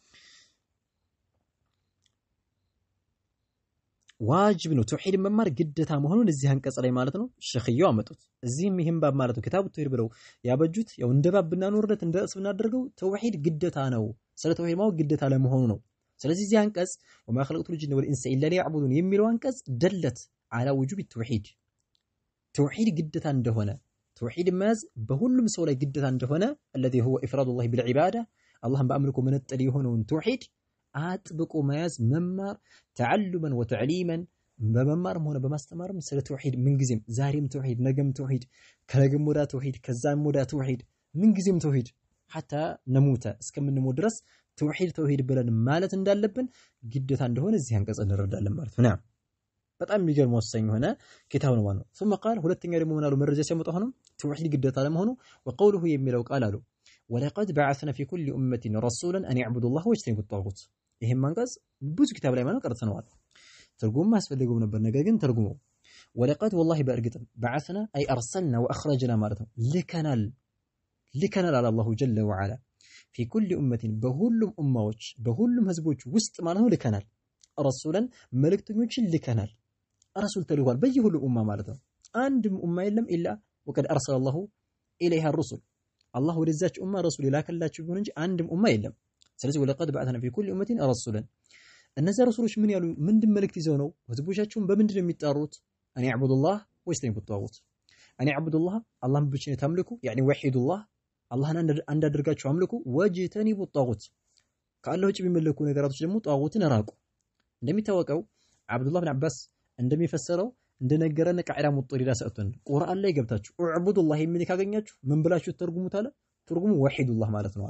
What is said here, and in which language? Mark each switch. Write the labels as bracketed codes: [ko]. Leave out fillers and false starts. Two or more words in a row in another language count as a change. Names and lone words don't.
[am] ዋጅብ ነው ተውሂድ መማር ግዴታ መሆኑን እዚህ አንቀጽ ላይ ማለት ነው ሸኽየው አመጡት እዚህም ይሄን ባብ ማለት ነው ኪታቡ ተውሂድ ብለው ያበጁት ያው እንደባብና ኑርለት እንደስ ብናደርገው ተውሂድ ግዴታ ነው ስለ ተውሂድ ማወቅ ግዴታ ለመሆኑ ነው ስለዚህ እዚህ አንቀጽ [ar] وما خلقت الجن والإنس إلا ليعبدون [am] የሚለው አንቀጽ [ar] دلت على وجوب التوحيد [am] ግዴታ እንደሆነ ተውሂድ መያዝ በሁሉም ሰው ላይ ግዴታ እንደሆነ [ar] الذي هو افراد الله بالعباده [am] አላህን በአምልኮ መነጠል የሆነውን ተውሂድ አጥብቆ መያዝ መማር [ar] تعلما وتعليما [am] በመማርም ሆነ በማስተማርም ስለ ተውሂድ ምን ጊዜም ዛሬም ተውሂድ ነገም ተውሂድ ከነገም ወዳ ተውሂድ ከዛም ወዳ ተውሂድ ምን ጊዜም ተውሂድ [ar] حتى نموت [am] እስከምንሞት ድረስ ተውሂድ ብለን ማለት እንዳለብን ግዴታ እንደሆነ እዚህ አንቀጽ እንረዳለን ማለት ነው በጣም የሚገርም ወሳኝ ሆነ ኪታብ ነው ማለት ነው [ar] ثم قال [am] ሁለተኛ ደግሞ ምን አሉ መረጃ ሲያመጡ ሆነም ተውሂድ ግዴታ ለመሆኑ وقوله የሚለው ቃል አሉ [ar] ولقد بعثنا في كل امه رسولا ان يعبدوا الله واجتنبوا الطاغوت [am] ይሄም አንቀጽ ብዙ ኪታብ ላይ ማለት ቀርተነዋል ትርጉም ማስፈልገው ነበር ነገር ግን ተርጉመው [ar] ولقد والله [am] በእርግጥ [ar] بعثنا اي ارسلنا واخرجنا [am] ማለት ነው ልከናል على [ar] الله جل وعلا في كل امه [am] በሁሉም ኡማዎች በሁሉም ህዝቦች ውስጥ ማለት ነው ልከናል ረሱላን መልእክተኞችን ልከናል ረሱል ተልኳል በየሁሉ ኡማ ማለት ነው አንድም ኡማ የለም [ar] إلا وقد أرسل الله إليها الرسل الله [am] ወደዛች ኡማ ረሱል ይላከላችሁ ቢሆን እንጂ አንድም ኡማ የለም ስለዚህ [ar] ولقد بعثنا في كل أمة رسولا [am] እነዛ ረሱሎች ምን ያሉ ምንድን መልእክት ይዘው ነው ህዝቦቻቸውን በምንድን ነው የሚጣሩት [ar] أن يعبدوا الله ويجتنبوا الطاغوت أن يعبدوا الله [am] አላህን ብቻ ተምልኩ [ar] يعني وحيدوا الله [am] አላህን አንድ አድርጋችሁ አምልኩ [ar] واجتنبوا الطاغوت [am] ከአላህ ውጭ የሚመለኩ ነገራቶች ደግሞ ጧጉትን ራቁ። እንደሚታወቀው አብዱላህ ብን አባስ እንደሚፈሰረው እንደነገረን [ar] قاعدة مطردة [am] ሰጥቶን ቁርአን ላይ ገብታችሁ ኡዕቡዱላህ የሚል ካገኛችሁ ምን ብላችሁ ተርጉሙት አለ። ትርጉሙ ወሂዱላህ ማለት ነው